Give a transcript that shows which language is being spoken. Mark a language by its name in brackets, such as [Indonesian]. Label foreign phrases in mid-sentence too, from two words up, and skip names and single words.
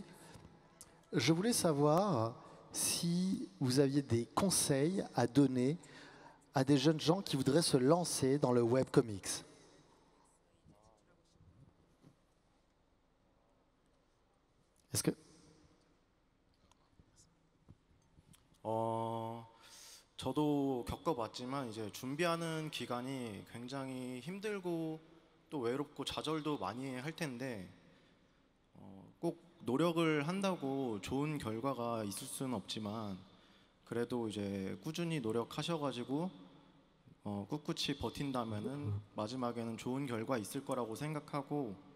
[French] Je voulais savoir si vous aviez des conseils à donner à des jeunes gens qui voudraient se lancer dans le webcomics. Est-ce que... [Korean] 저도 겪어봤지만 이제 준비하는 기간이 굉장히 힘들고 또 외롭고 좌절도 많이 할 텐데 꼭 노력을 한다고 좋은 결과가 있을 수는 없지만 그래도 이제 꾸준히 노력하셔가지고 꿋꿋이 버틴다면은 마지막에는 좋은 결과 있을 거라고 생각하고